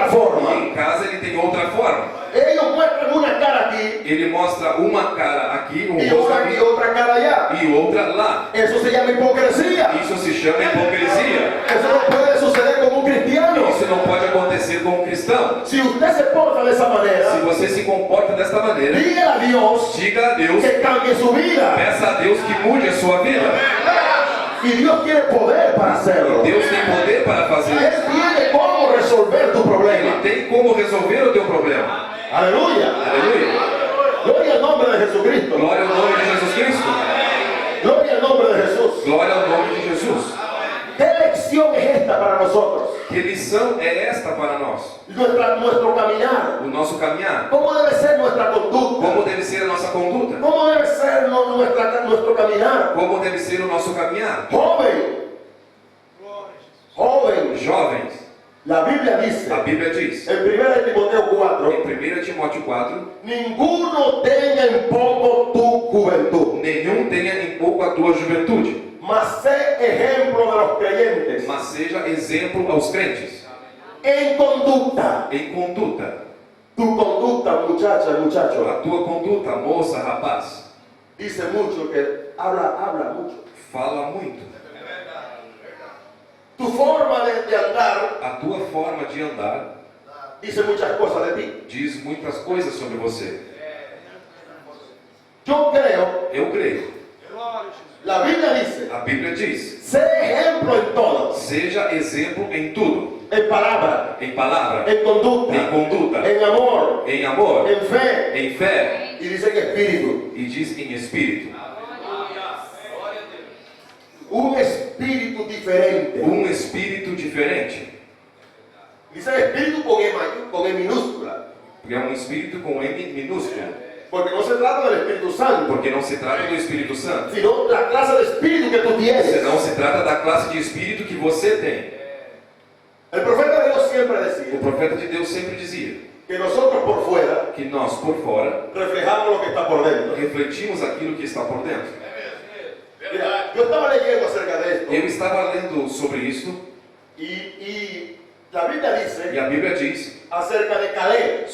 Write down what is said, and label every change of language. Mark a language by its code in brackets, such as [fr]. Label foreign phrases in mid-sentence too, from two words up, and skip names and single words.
[pt] e forma. em casa ele tem outra forma. [es] Ellos muestran una cara aquí [pt] Ele mostra uma cara aqui, um [es] y [pt] rosto [es] otra, y [pt] aqui [es] otra cara allá. [pt] e outra lá. [es] Eso se llama hipocresía. [pt] Isso se chama hipocrisia. [es] Eso no puede suceder con un cristiano. [pt] Isso não pode acontecer com um cristão. [es] Si usted se porta de esa [pt] Se [es] manera, [pt] você se comporta desta maneira, [es] dígale a Dios [pt] diga a Deus, [es] que cambie su vida. [pt] peça a Deus que mude a sua vida. [es] Y Dios tiene poder para hacerlo. [pt] Deus tem poder para fazer [es] Él [pt] isso. [es] tiene cómo resolver tu [pt] Ele [es] problema. [pt] tem como resolver o teu problema. [es] Aleluya. [pt] Aleluia. [es] Gloria al nombre de Jesucristo. [pt] Glória ao nome de Jesus Cristo. [es] Gloria al nombre de Jesús. [pt] Glória ao nome de Jesus. [es] ¿Qué lección es esta para nosotros? [pt] Que lição é esta para nós? [es] Nuestro caminar. [pt] O nosso caminhar. [es] ¿Cómo debe ser nuestra conducta? [pt] Como deve ser a nossa conduta? [es] ¿Cómo debe ser nuestro caminar? [pt] Como deve ser o nosso caminhar? [es] Joven. Joven. [pt] Jovens, [es] La Biblia dice [pt] a Bíblia diz, [es] en 1 Timoteo 4, [pt] em 1 Timóteo 4, [es] ninguno tenga en poco tu juventud, [pt] nenhum tenha em pouco a tua juventude, [es] mas sé ejemplo de los creyentes [pt] mas seja exemplo aos crentes, [es] en conducta. [pt] em conduta. [es] Tu conducta, muchacha, muchacho, [pt] A tua conduta, moça, rapaz, [es] dice mucho, que habla mucho. [pt] fala muito. [es] Tu forma de andar [pt] A tua forma de andar [es] dice muchas cosas de ti. [pt] diz muitas coisas sobre você. [es] Yo creo, [pt] Eu creio. [es] la Biblia dice, [pt] A Bíblia diz, [es] sé ejemplo en todo, [pt] seja exemplo em tudo, [es] en palabra, [pt] em palavra, [es] en conducta, [pt] em conduta, [es] en amor, [pt] em amor, [es] en fe, [pt] em fé, [es] y dice que espíritu. [pt] e diz em espírito. [es] Un espíritu diferente. [pt] Um espírito diferente. [es] Dice espíritu con E minúscula, [pt] Porque é um espírito com M minúsculo. [es] porque no se trata del Espíritu Santo, [pt] Porque não se trata do Espírito Santo. [es] sino la clase de espíritu que tú tienes. [pt] Senão se trata da classe de espírito que você tem. [es] El profeta de Dios siempre [pt] O [es] decía [pt] profeta de Deus sempre dizia [es] que nosotros por fuera [pt] que nós, por fora, [es] reflejamos lo que está por dentro. [pt] refletimos aquilo que está por dentro. [es] Mira, yo estaba leyendo acerca de esto [pt] Eu estava lendo sobre isto, [es] y la Biblia [pt] e [es] dice [pt] a Bíblia diz [es] acerca de Caleb,